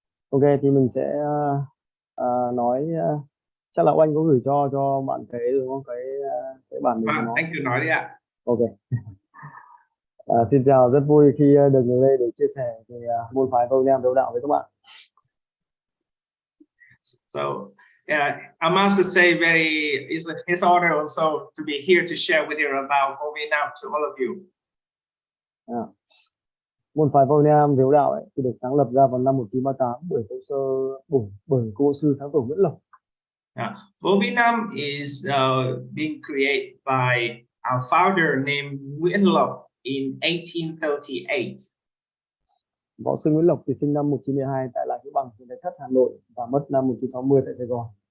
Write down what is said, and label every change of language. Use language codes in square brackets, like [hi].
[vi] Ok, thì mình sẽ nói chắc là anh có gửi cho bạn cái đúng không? Cái bản mình nói. Anh cứ nói đi ạ. Ok. Xin chào, rất vui khi được ngồi đây để chia sẻ về môn phái Vo Nam đấu đạo với các bạn. [en] So I must say it's his honor also to be here to share with you about Vo Nam to all of you. [vi] Môn phái Vo Nam đấu đạo thì được sáng lập ra vào năm 1938 bởi cô sư sáng tổ Nguyễn Lộc. [en] Vo Nam is being created by our founder named Nguyễn Lộc in 1838. [vi] Võ sư Nguyễn Lộc thì sinh năm 1912 tại Làng Hữu Bằng, huyện Thạch Thất, Hà Nội và mất năm 1960 tại Sài Gòn.